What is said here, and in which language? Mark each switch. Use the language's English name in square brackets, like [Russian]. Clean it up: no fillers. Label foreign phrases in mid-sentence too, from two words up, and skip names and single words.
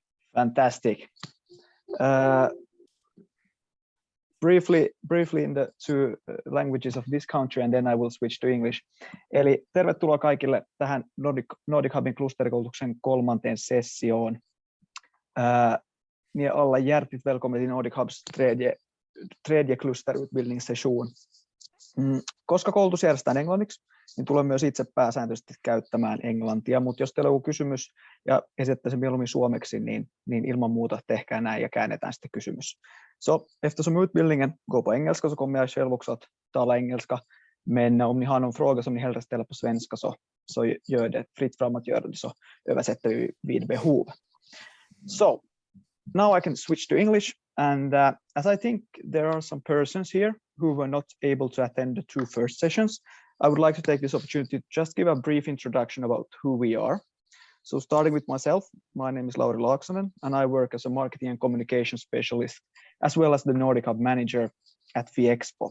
[English] Fantastic. Briefly in the two languages of this country, and then I will switch to English. [Finnish] Eli tervetuloa kaikille tähän NordicHubin klusterikoulutuksen 3. sessioon. [Swedish] Ni är alla hjärtligt välkomna till NordicHubs tredje klusterutbildningssession. [Finnish] Koska koulutus järjestetään englanniksi, niin tulen myös itse pääsääntöisesti käyttämään englantia, mutta jos teillä on joku kysymys ja esitätte sen mieluummin suomeksi, niin ilman muuta tehkää näin ja käännetään sitten kysymys. [Swedish] Så eftersom utbildningen går på engelska så kommer jag själv också att tala engelska, men om ni har någon fråga som ni hellre ställer på svenska så gör det fritt fram att göra det, så översätter vi vid behov. [English] So now I can switch to English, and as I think there are some persons here who were not able to attend the 2 first sessions, I would like to take this opportunity to just give a brief introduction about who we are. So starting with myself, my name is Lauri Laaksonen, and I work as a marketing and communication specialist, as well as the NordicHub manager at Viexpo.